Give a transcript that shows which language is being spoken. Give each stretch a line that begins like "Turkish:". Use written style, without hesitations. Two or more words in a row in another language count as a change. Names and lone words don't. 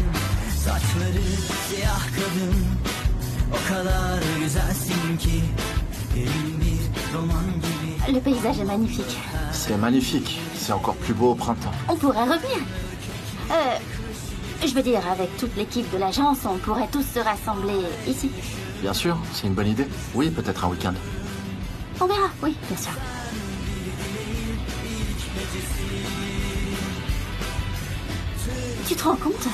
Turkish: Saçları siyah kadın, o kadar güzelsin ki derin bir roman gibi.
French: Le paysage est magnifique. C'est magnifique. C'est encore plus beau au printemps. On pourrait revenir. Je veux dire, avec toute l'équipe de l'agence, on pourrait tous se rassembler ici. Bien sûr, c'est une bonne idée. Oui, peut-être un week-end. On verra, oui, bien sûr. Tu te rends compte?